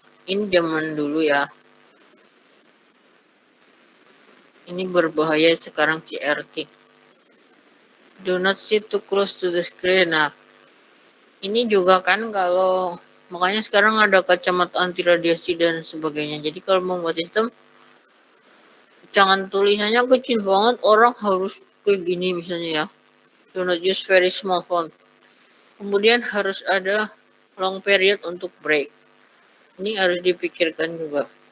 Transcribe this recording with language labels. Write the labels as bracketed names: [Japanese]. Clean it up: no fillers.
[Indonesian] Ini zaman dulu ya. Ini berbahaya sekarang CRT. [English] Do not sit too close to the screen. [Indonesian] Nah, ini juga kan kalau makanya sekarang ada kacamata anti radiasi dan sebagainya. Jadi kalau membuat sistem, jangan tulisannya kecil banget, orang harus kayak gini misalnya ya. [English] Do not use very small font. [Indonesian] Kemudian harus ada long period untuk break. Ini harus dipikirkan juga.